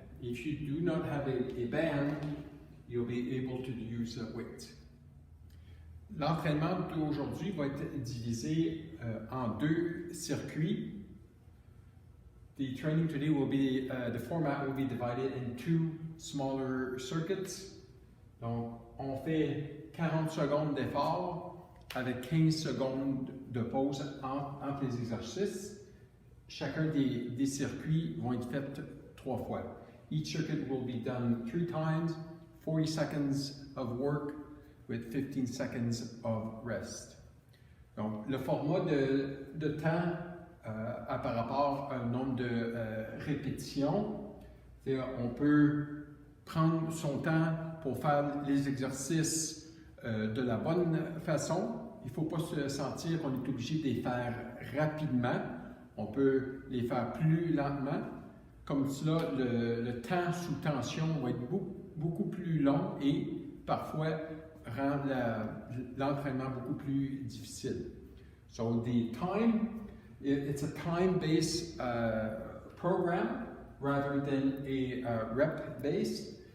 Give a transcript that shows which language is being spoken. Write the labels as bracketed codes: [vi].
[en] If you do not have a band, you'll be able to use a weight. [fr] L'entraînement d'aujourd'hui va être divisé en deux circuits. [en] The training today will be, the format will be divided in two smaller circuits. [fr] Donc, on fait 40 secondes d'effort avec 15 secondes de pause entre les exercices. Chacun des circuits vont être faits 3 fois. [en] Each circuit will be done 3 times, 40 seconds of work with 15 seconds of rest. [fr] Donc, le format de temps par rapport au nombre de répétitions, on peut prendre son temps pour faire les exercices de la bonne façon. Il ne faut pas se sentir qu'on est obligé de les faire rapidement. On peut les faire plus lentement. Comme cela, le temps sous tension va être beaucoup plus long et parfois rend l'entraînement beaucoup plus difficile. [en] So the time, it's a time-based program rather than a rep-based.